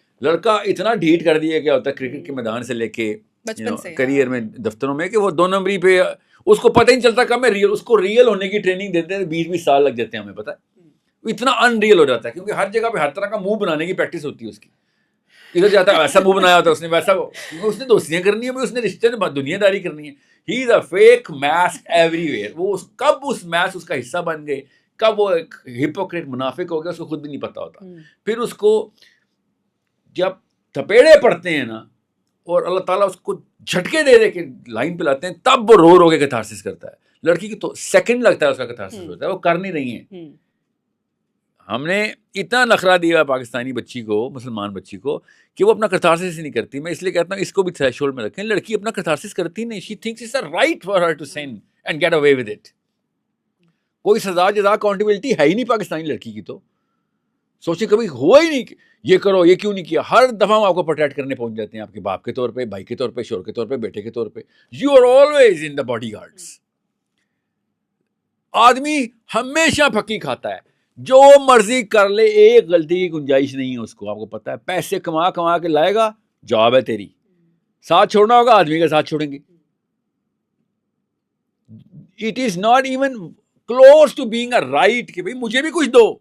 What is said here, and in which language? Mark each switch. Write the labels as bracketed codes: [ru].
[ur] لڑکا اتنا ڈھیٹ کر دیا گیا ہوتا ہے کرکٹ کے میدان سے لے کے کریئر میں, دفتروں میں, کہ وہ 2 نمبری پہ اس کو پتہ ہی نہیں چلتا کب میں ریئل, اس کو ریئل ہونے کی ٹریننگ دیتے ہیں 20-20 سال لگ جاتے ہیں, ہمیں پتہ ہے. اتنا ان ریئل ہو جاتا ہے کیونکہ ہر جگہ پہ ہر طرح کا منہ بنانے کی پریکٹس ہوتی ہے اس کی. ادھر جاتا ہے ایسا منہ بنایا ہوتا ہے اس نے, ویسا, اس نے دوستیاں کرنی ہے, اس نے رشتے میں دنیا داری کرنی ہے. [en] He is a fake mask everywhere. [ur] وہ کب اس ماسک اس کا حصہ بن گئے, کب وہ ایک ہپوکریٹ منافق ہو گیا, اس کو خود بھی نہیں پتا ہوتا. پھر اس کو جب تھپیڑے پڑتے ہیں نا, اور اللہ تعالیٰ اس کو جھٹکے دے دے کے لائن پہ لاتے ہیں, تب وہ رو کے کیتھارسس کرتا ہے. لڑکی کی تو سیکنڈ لگتا ہے اس کا کیتھارسس ہوتا ہے, وہ کر نہیں رہی ہیں. ہم نے اتنا نخرہ دیا پاکستانی بچی کو, مسلمان بچی کو, کہ وہ اپنا کیتھارسس ہی نہیں کرتی. میں اس لیے کہتا ہوں اس کو بھی تھریش ہولڈ میں رکھیں. لڑکی اپنا کیتھارسس کرتی نہیں, [en] She thinks it's a right for her to sin and get away with it. [ur] کوئی سزا جزا اکاؤنٹیبلٹی ہے ہی نہیں پاکستانی لڑکی کی. تو سوچیں کبھی ہوا ہی نہیں کہ یہ کرو, یہ کیوں نہیں کیا. ہر دفعہ ہم آپ کو پروٹیکٹ کرنے پہنچ جاتے ہیں, آپ کے باپ کے طور پہ, بھائی کے طور پہ, شوہر کے طور پہ, بیٹے کے طور پہ. [en] You are always in the bodyguards. [ur] آدمی ہمیشہ پھکی کھاتا ہے, جو مرضی کر لے, ایک غلطی کی گنجائش نہیں ہے اس کو. آپ کو پتا ہے پیسے کما کے لائے گا, جاب ہے تیری. ساتھ چھوڑنا ہوگا, آدمی کا ساتھ چھوڑیں گے. [en] it is not even close to being a right [ur] کہ بھائی مجھے بھی کچھ دو.